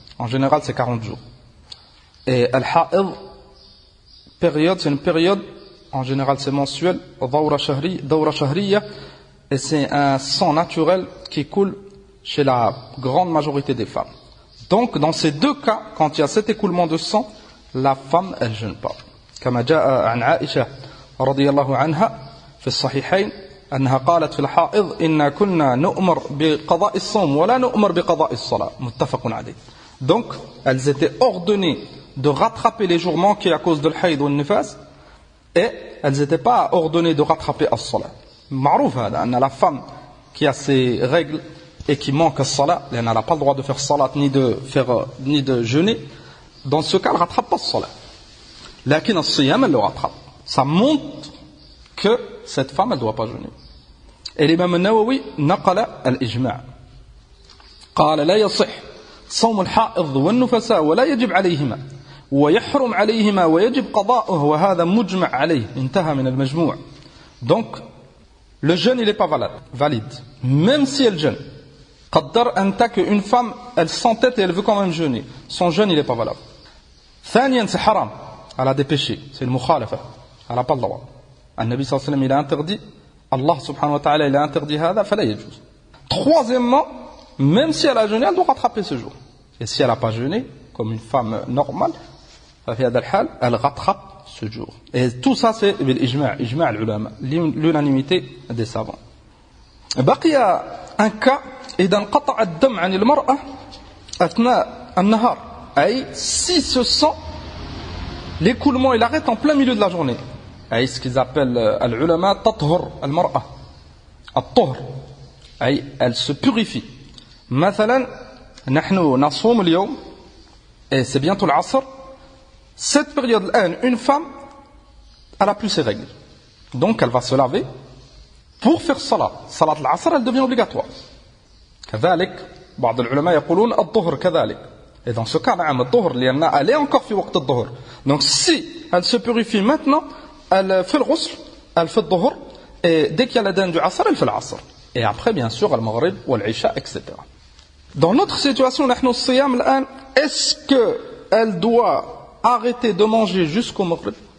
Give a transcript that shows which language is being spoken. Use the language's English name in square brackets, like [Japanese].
[French] En général, c'est 40 jours. Et al-ha'id, période, c'est une période, en général, c'est mensuel, dawra shahriya, et c'est un sang naturel qui coule chez la grande majorité des femmes. Donc, dans ces deux cas, quand il y a cet écoulement de sang, la femme, elle ne jeûne pas. [Arabic] كما جاء عن عائشة رضي الله عنها في الصحيحين أنها قالت في الحائض إنا كنا نؤمر بقضاء الصوم ولا نؤمر بقضاء الصلاة متفق عليه. [French] Donc elles étaient ordonnées de rattraper les jours manqués à cause de l'haïd ou le nifas, et elles n'étaient pas ordonnées de rattraper as-salat. [Arabic] معروف هذا أن [French] la femme qui a ses règles et qui manque as-salat, elle n'a pas le droit de faire salat ni de jeûner, dans ce cas elle ne rattrape pas as-salat. [Arabic] لكن الصيام [French] elle le rattrape. Ça montre que cette femme elle ne doit pas jeûner. Et l'imam al-Nawawi [Arabic] نقل الإجماع. قال لا يصح صوم الحائض والنفساء ولا يجب عليهما ويحرم عليهما ويجب قضاؤه وهذا مجمع عليه. انتهى من المجموع. [French] Donc le jeûne il n'est pas valide. Même si elle jeûne. [Arabic] قدر أنت [French] qu'une femme elle s'entête et elle veut quand même jeûner. Son jeûne il n'est pas valable. [Arabic] ثانيا [French] c'est haram. Elle a des péchés, c'est le mukhalafa, elle n'a pas le droit. Le Nabi sallallahu alayhi wa sallam il a interdit, Allah subhanahu wa ta'ala il a interdit hada, fala yajuz. Troisièmement, même si elle a jeûné, elle doit rattraper ce jour. Et si elle n'a pas jeûné, comme une femme normale, elle rattrape ce jour. Et tout ça c'est l'ijma' al-ulama, l'unanimité des savants. [Arabic] بقي [French] un cas, [Arabic] إذا انقطع الدم عن المرأة أثناء النهار, أي [French] si ce sang l'écoulement il arrête en plein milieu de la journée. C'est ce qu'ils appellent al-ulama tathur al-mar'a. At-tuhr. Elle se purifie. [Arabic] مثلا نحن نصوم اليوم [French] et c'est bientôt l'asr. Cette période là, une femme elle a plus ses règles. Donc elle va se laver pour faire salat. Salat al-asr elle devient obligatoire. [Arabic] كذلك بعض العلماء يقولون الظهر كذلك. [French] Et dans ce cas, elle est encore [Arabic] في وقت الظهر. [French] Donc si elle se purifie maintenant, elle fait le ghusl, elle fait le dhuhr, et dès qu'il y a l'adhan du asr, elle fait l'asr. Et après, bien sûr, le maghrib, ou l'isha, etc. Dans notre situation, est-ce qu'elle doit arrêter de manger jusqu'au maghrib?